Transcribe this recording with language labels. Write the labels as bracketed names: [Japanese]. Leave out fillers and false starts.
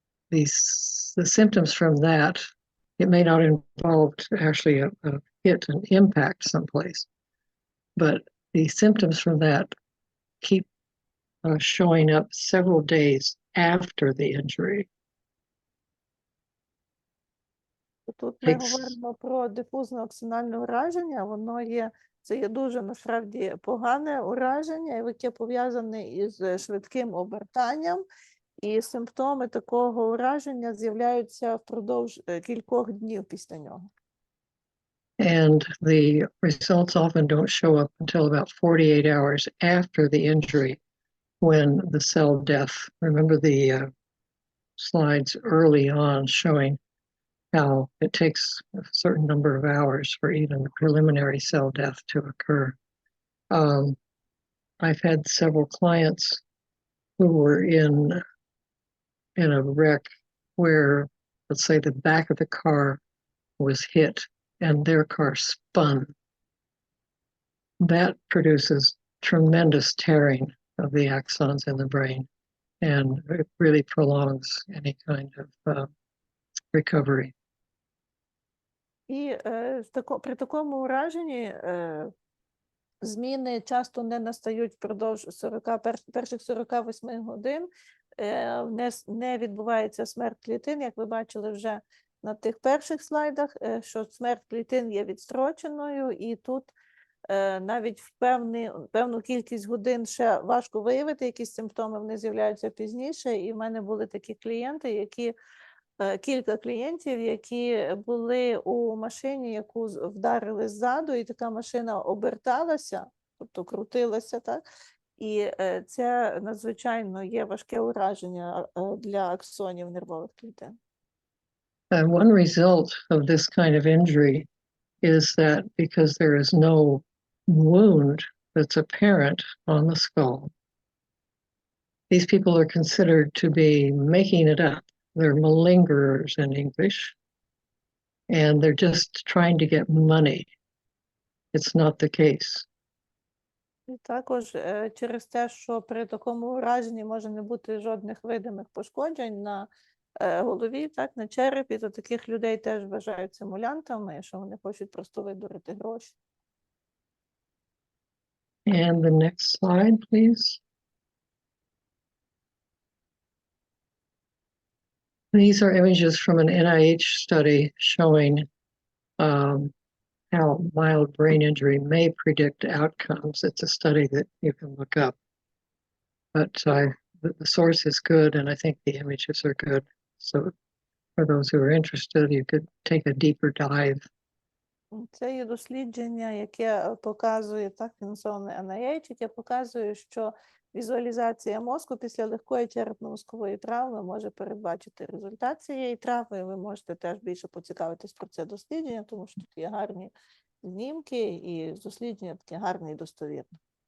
[English] The symptoms from that, it may not involve actually a hit and impact someplace, but the symptoms from that keep showing up several days after the injury. [Ukrainian] Тут ми говоримо про дифузне аксональне ураження. Це є дуже насправді погане ураження, яке пов'язане із швидким обертанням. І симптоми такого ураження з'являються впродовж кількох днів після нього. [English] And the results often don't show up until about 48 hours after the injury, when the cell death, remember the slides early on showing how it takes a certain number of hours for even the preliminary cell death to occur. I've had several clients who were in a wreck where, let's say, the back of the car was hit and their car spun. That produces tremendous tearing of the axons in the brain, and it really prolongs any kind of recovery. [Ukrainian] І при такому ураженні зміни часто не настають впродовж перших 48 годин, не відбувається смерть клітин, як ви бачили вже на тих перших слайдах, що смерть клітин є відстроченою, і тут навіть в певну кількість годин ще важко виявити якісь симптоми, вони з'являються пізніше, і в мене були такі клієнти, кілька клієнтів, які були у машині, яку вдарили ззаду, і така машина оберталася, тобто крутилася, так? І це надзвичайно є важке ураження для аксонів нервових клітин. [English] One result of this kind of injury is that because there is no wound that's apparent on the skull, these people are considered to be making it up. They're malingerers in English, and they're just trying to get money. It's not the case. [Ukrainian] І також через те, що при такому ураженні може не бути жодних видимих пошкоджень на голові, так, на черепі, то таких людей теж вважають симулянтами, що вони хочуть просто видурити гроші. [English] And the next slide, please. These are images from an NIH study showing how mild brain injury may predict outcomes. It's a study that you can look up. But the source is good, and I think the images are good. So for those who are interested, you could take a deeper dive. [Ukrainian] Це є дослідження, яке показує, так, фінансоване NIH, яке показує, що візуалізація мозку після легкої черепно-мозкової травми може передбачити результат цієї травми. Ви можете теж більше поцікавитись про це дослідження, тому що тут є гарні знімки і дослідження таке гарне і достовірне.